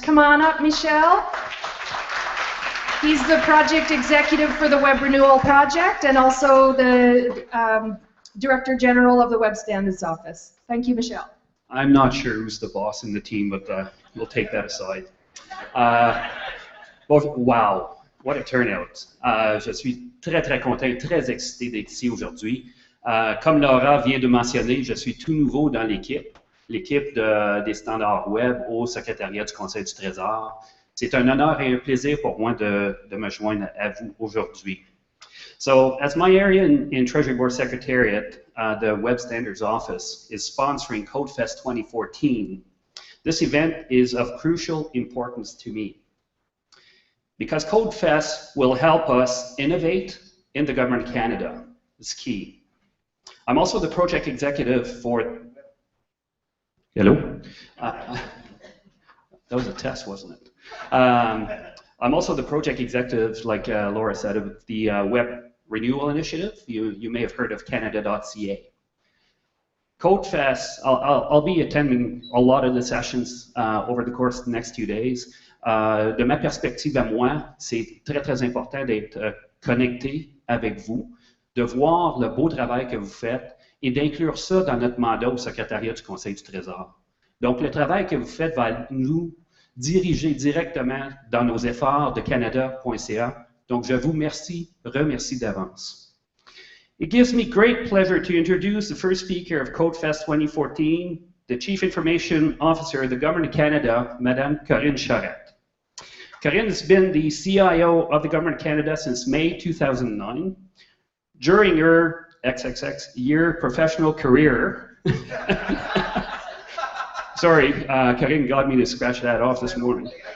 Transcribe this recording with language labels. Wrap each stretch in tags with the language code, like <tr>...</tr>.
<en>Come on up, Michel. He's the project executive for the Web Renewal Project and also the Director General of the Web Standards Office. Thank you, Michel. I'm not sure who's the boss in the team, but we'll take that aside. Wow, what a turnout.</en> <fr>Je suis très, très content, très excité d'être ici aujourd'hui. Comme Laura vient de mentionner, je suis tout nouveau dans l'équipe des standards web au secrétariat du Conseil du Trésor. C'est un honneur et un plaisir pour moi de me joindre à vous aujourd'hui.</fr> <en>So, as my area in Treasury Board Secretariat, the Web Standards Office is sponsoring Codefest 2014. This event is of crucial importance to me because Codefest will help us innovate in the Government of Canada. It's key. I'm also the project executive for... Hello? That was a test, wasn't it? I'm also the project executive, like Laura said, of the Web Renewal Initiative. You may have heard of Canada.ca. Codefest, I'll be attending a lot of the sessions over the course of the next 2 days.</en> <fr>De ma perspective à moi, c'est très, très important d'être connecté avec vous, de voir le beau travail que vous faites et d'inclure ça dans notre mandat au secrétariat du Conseil du Trésor. Donc, le travail que vous faites va nous diriger directement dans nos efforts de Canada.ca. Donc, je vous remercie d'avance.</fr> <en>It gives me great pleasure to introduce the first speaker of Codefest 2014, the Chief Information Officer of the Government of Canada, Madame Corinne Charette. Corinne has been the CIO of the Government of Canada since May 2009. During her year professional career, sorry, Corinne got me to scratch that off this morning.</en>